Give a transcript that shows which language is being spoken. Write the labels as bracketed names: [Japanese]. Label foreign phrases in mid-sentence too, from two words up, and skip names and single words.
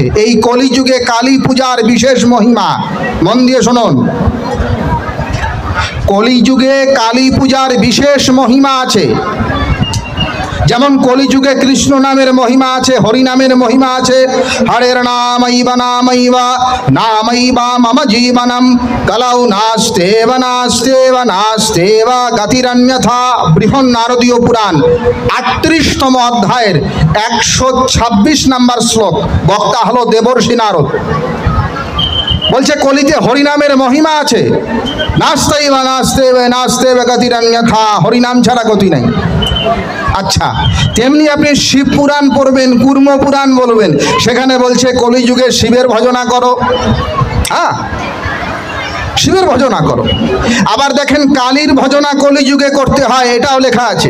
[Bangla] এই কলিযুগে কালী পূজার বিশেষ মহিমা, মন দিয়ে শুনুন, কলিযুগে কালী পূজার বিশেষ মহিমা আছে। যেমন কলিযুগে কৃষ্ণ নামের মহিমা আছে, হরি নামের মহিমা আছে। [Sanskrit] হরের নামৈবা নামৈবা নামৈবা মম জীবনম কলৌ নাস্তেব নাস্তেব নাস্তেব গতিরন্যথা। [Bangla] বৃহৎ নারদীয় পুরাণ ৩৮তম অধ্যায়ের ১২৬ নম্বর শ্লোক। বক্তা হলো দেবর্ষি নারদ। বলছে কলিতে হরিনামের মহিমা আছে। [Sanskrit] নাস্তেব নাস্তেব নাস্তেব গতিরন্যথা, [Bangla] হরিনাম ছাড়া গতি নাই। আচ্ছা, তেমনি আপনি শিব পুরাণ পড়বেন, কুর্ম পুরাণ বলবেন, সেখানে বলছে কলিযুগে শিবের ভজনা করো। হ্যাঁ, শিবের ভজনা করো। আবার দেখেন কালীর ভজনা কলিযুগে করতে হয়, এটাও লেখা আছে।